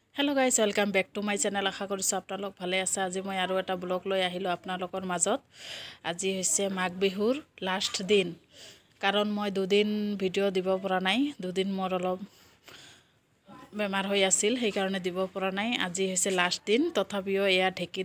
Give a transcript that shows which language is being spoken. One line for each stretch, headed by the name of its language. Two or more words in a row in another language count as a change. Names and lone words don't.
English: hello guys welcome back to my channel
Assamese: आशा करिছো আপোনালোক ভালে আছে আজি মই আৰু এটা ব্লগ লৈ আহিলো আপোনালোকৰ মাজত আজি হৈছে মাঘ বিহুৰ লাষ্ট দিন কাৰণ মই দুদিন ভিডিও দিব পৰা নাই দুদিন মোৰ অলপ বেমাৰ হৈ আছিল সেই কাৰণে দিব পৰা নাই আজি হৈছে লাষ্ট দিন তথাপিও এয়া ঢেকিত